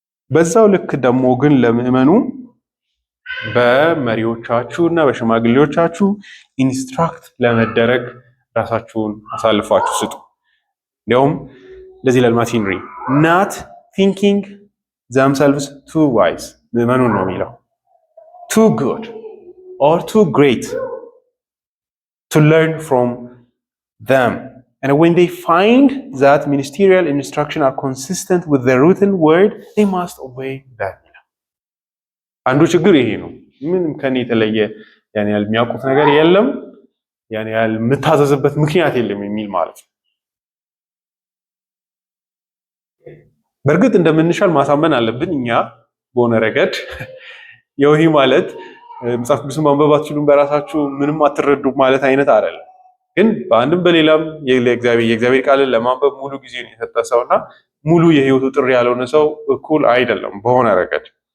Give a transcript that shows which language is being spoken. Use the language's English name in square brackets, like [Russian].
[Amharic] በዛው ልክ ደግሞ ግን ለምዕመኑ በመሪዎቻችሁ እና በሽማግሌዎቻችሁ ኢንስትራክት ለመደረግ ራሳችሁን አሳልፋችሁ ስጡ። እንዲያውም ለዚህ ለልማት ሄንሪ [English] not thinking themselves too wise [Amharic] ምዕመኑን ነው የሚለው [English] too good or too great to learn from them And when they find that ministerial instruction are consistent with the written word, they must obey them. [Amharic] አንዱ ችግር ይሄ ነው። ምንም ከኔ የተለየ ያን ያህል የሚያውቁት ነገር የለም፣ ያን ያህል የምታዘዝበት ምክንያት የለም የሚል ማለት ነው። በእርግጥ እንደምንሻል ማሳመን አለብን እኛ በሆነ ረገድ ይሄ ማለት መጽሐፍ ቅዱስን ማንበብ አትችሉም በራሳችሁ ምንም አትረዱም ማለት አይነት አይደለም። ግን በአንድም በሌላም የእግዚአብሔር ቃልን ለማንበብ ሙሉ ጊዜ የሰጠ ሰውና ሙሉ የህይወቱ ጥሪ ያልሆነ ሰው እኩል አይደለም በሆነ ረገድ